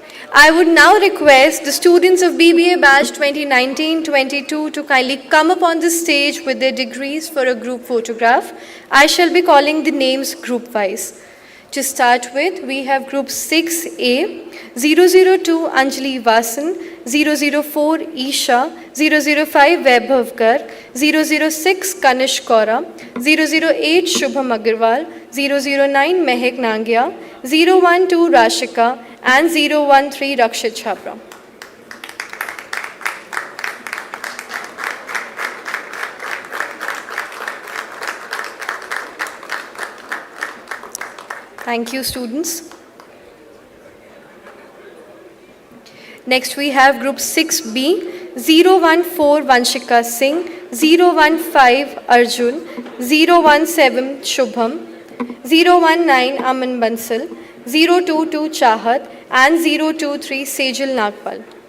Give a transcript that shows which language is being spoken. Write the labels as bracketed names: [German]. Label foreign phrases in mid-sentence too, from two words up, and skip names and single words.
[English] I would now request the students of BBA batch 2019-22 to kindly come up on the stage with their degrees for a group photograph. I shall be calling the names group-wise. To start with, we have group 6A, 002 Anjali Vasan, 004 Isha, 005 Vaibhavkar, 006 Kanish Kaura, 008 Shubham Agarwal, 009 Mehak Nangia, 012 Rashika, and 013 Rakshit Chhabra. Thank you, students. Next, we have group 6B, 014 Vanshika Singh, 015 Arjun, 017 Shubham, 019 Aman Bansal, 022 Chahat, and 023 Sejal Nagpal.